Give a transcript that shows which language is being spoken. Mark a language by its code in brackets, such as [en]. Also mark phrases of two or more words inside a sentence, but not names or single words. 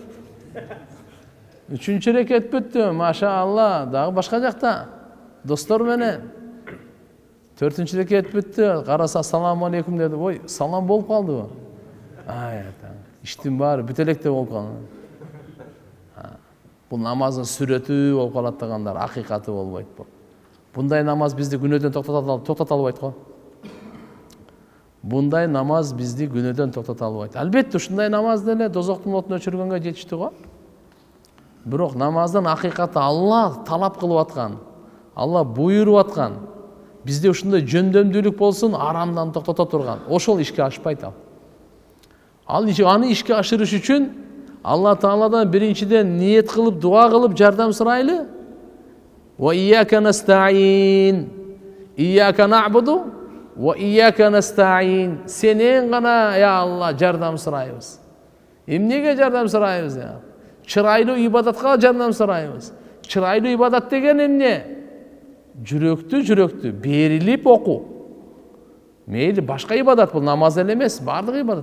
[ky] Үчүнчү рекет бүттү, машалла, дагы башка жакта, достор менен. Төртүнчү рекет бүттү, караса ассаламу алейкум деди. Ой, салам болуп калдыбы? Иштин баары бүт электе болуп калды. Бул намаздын сүрөтү болуп калат дегендар, акыйкаты болбойт бул. Бундай намаз бизди гүнөдөн токтота албайт го. Бундай намаз бизди гүнөдөн токтота албайт. Albatta ушундай namaz деле дозоктун отуна өчүргөнгө жетишти го. Бирок намаздын акыйкаты Алла талап кылып аткан. Алла буйруп аткан. Бизде ушундай жөндөмдүүлүк болсун, арамдан токтото турган. Ошол ишке ашпайт ал. Аны ишке ашырыш үчүн Алла Тааладан биринчиден ниет кылып, дуа кылып, жардам сурайлы. [ar] وإياك نستعين. إياك نعبد وإياك نستعين. [ky] Сенен гана, я Алла, жардам сурайбыз. Эмнеге жардам сурайбыз? Чырайлуу ибадатка жардам сурайбыз. Чырайлуу ибадат деген эмне? Жүрөктү берилип окуу. Мейли башка ибадат бул, намаз эле эмес, бардык ибадат.